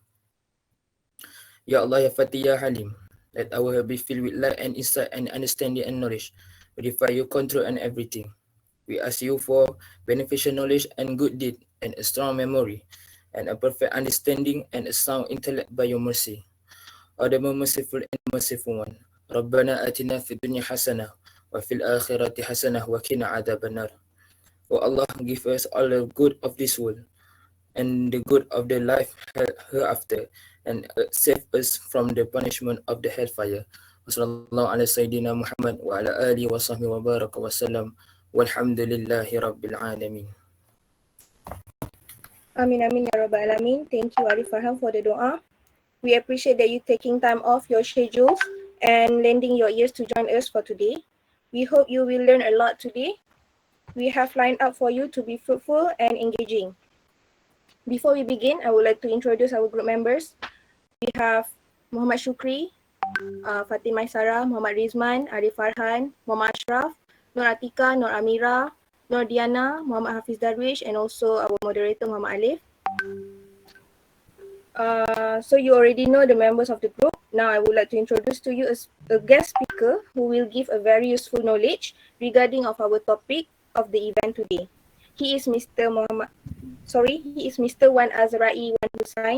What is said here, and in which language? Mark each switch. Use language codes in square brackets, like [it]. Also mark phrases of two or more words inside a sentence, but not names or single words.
[ar] يا الله، يا فاتح، يا حليم, [en] let our heart be filled with light and insight and understanding and knowledge. Verify your control and everything. We ask you for beneficial knowledge and good deed and a strong memory and a perfect understanding and a sound intellect by your mercy. O the merciful and merciful one. [ar] ربنا آتنا في الدنيا حسنة وفي الآخرة حسنة وقنا عذاب النار. [en] O Allah, give us all the good of this world and the good of the life hereafter and save us from the punishment of the hellfire. [ar] وصلى الله على سيدنا محمد وعلى آله وصحبه وبارك وسلم. والحمد لله رب العالمين. آمين آمين يا رب العالمين. [en] Thank you Arif Farhan for the doa. We appreciate that you taking time off your schedules and lending your ears to join us for today. We hope you will learn a lot today. We have lined up for you to be fruitful and engaging. Before we begin, I would like to introduce our group members. We have Muhammad Shukri, Fatin Maisara, Muhammad Rizman, Arif Farhan, Muhammad Ashraf, Nur Atika, Nur Amira, Nur Diana, Muhammad Hafiz Darwish, and also our moderator Muhammad Alif. So you already know the members of the group. Now I would like to introduce to you a guest speaker who will give a very useful knowledge regarding of our topic of the event today. He is Mr. Wan Azrai Wan Hussain.